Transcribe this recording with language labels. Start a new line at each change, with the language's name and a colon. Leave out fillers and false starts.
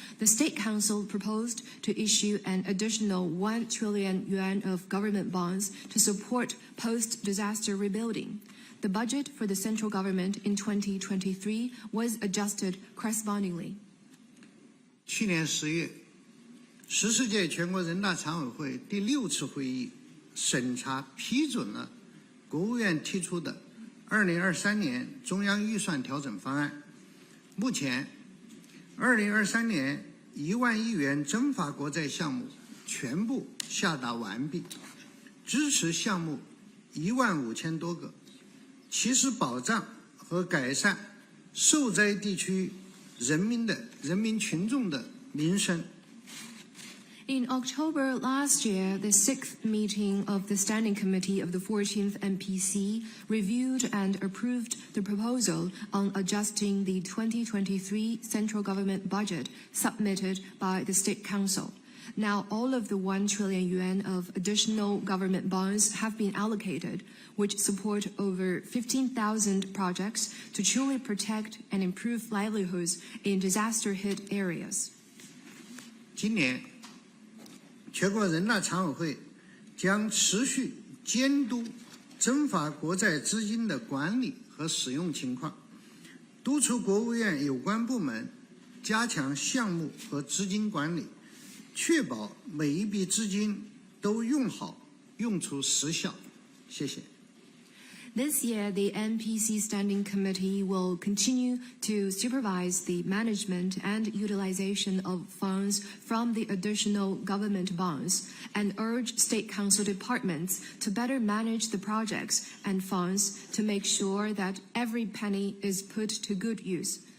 English: The State Council proposed to issue an additional 1 trillion yuan of government bonds to support post-disaster rebuilding. The budget for the central government in 2023 was adjusted correspondingly.
Chinese: 去年10月，14届全国人大常委会第6次会议审查批准了国务院提出的2023年中央预算调整方案。目前，2023年1万亿元增发国债项目全部下达完毕，支持项目15000多个。其实保障和改善受灾地区人民群众的民生。
English: In October last year, the 6th meeting of the Standing Committee of the 14th NPC reviewed and approved the proposal on adjusting the 2023 central government budget submitted by the State Council. Now, all of the 1 trillion yuan of additional government bonds have been allocated, which support over 15,000 projects to truly protect and improve livelihoods in disaster-hit areas.
Chinese: 今年，全国人大常委会将持续监督增发国债资金的管理和使用情况，督促国务院有关部门加强项目和资金管理，确保每一笔资金都用好，用出实效。谢谢。
English: This year, the NPC Standing Committee will continue to supervise the management and utilization of funds from the additional government bonds and urge State Council departments to better manage the projects and funds to make sure that every penny is put to good use.